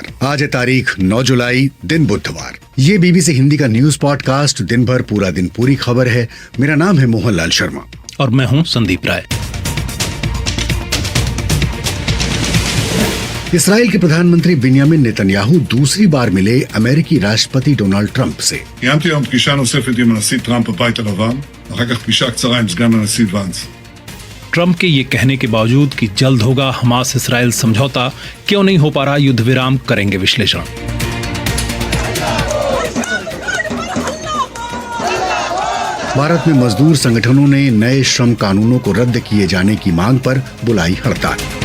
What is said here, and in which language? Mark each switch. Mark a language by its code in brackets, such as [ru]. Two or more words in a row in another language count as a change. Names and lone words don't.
[hi] आज है तारीख 9 जुलाई, दिन बुधवार। ये बीबीसी हिंदी का [en] news podcast [hi] दिन भर पूरा दिन पूरी खबर है। मेरा नाम है मोहनलाल शर्मा और मैं हूं संदीप राय। इसराइल के प्रधानमंत्री बिन्यामिन नेतन्याहू दूसरी बार मिले अमेरिकी राष्ट्रपति डोनाल्ड ट्रंप से। [he] קיימתי היום פגישה נוספת עם הנשיא טראמפ בבית הלבן, אחר כך פגישה קצרה עם סגן הנשיא ואנס। [hi] ट्रंप के ये कहने के बावजूद कि जल्द होगा हमास इसराइल समझौता, क्यों नहीं हो पा रहा युद्ध विराम, करेंगे विश्लेषण। भारत में मजदूर संगठनों ने नए श्रम कानूनों को रद्द किए जाने की मांग पर बुलाई हड़ताल।